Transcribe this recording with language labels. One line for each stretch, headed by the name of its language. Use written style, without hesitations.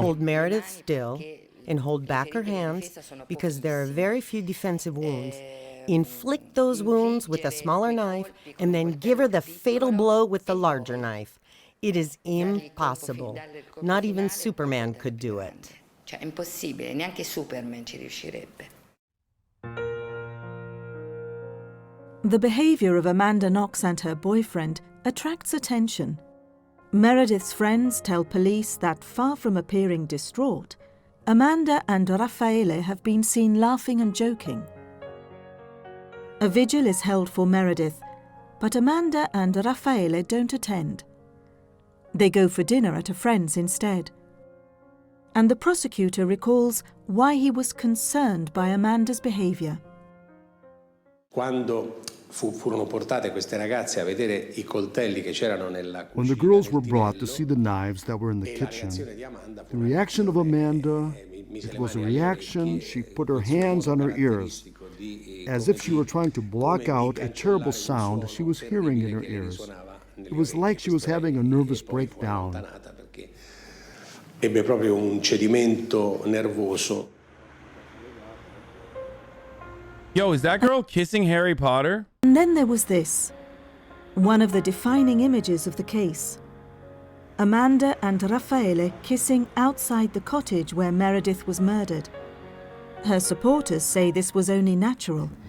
English: Hold Meredith still and hold back her hands because there are very few defensive wounds. Inflict those wounds with a smaller knife and then give her the fatal blow with the larger knife. It is impossible. Not even Superman could do it.
Italian: Cioè, è impossibile, neanche Superman ci riuscirebbe.
English: The behavior of Amanda Knox and her boyfriend attracts attention. Meredith's friends tell police that, far from appearing distraught, Amanda and Raffaele have been seen laughing and joking. A vigil is held for Meredith, but Amanda and Raffaele don't attend. They go for dinner at a friend's instead. And the prosecutor recalls why he was concerned by Amanda's behavior.
Italian: Quando furono portate queste ragazze a vedere I coltelli che c'erano nella
English: When the girls were brought to see the knives that were in the kitchen, the reaction of Amanda, it was a reaction. She put her hands on her ears, as if she were trying to block out a terrible sound she was hearing in her ears. It was like she was having a nervous breakdown.
Italian: Ebbe proprio un cedimento nervoso.
English: Yo, is that girl kissing Harry Potter? And then there was this, one of the defining images of the case. Amanda and Raffaele kissing outside the cottage where Meredith was murdered. Her supporters say this was only natural.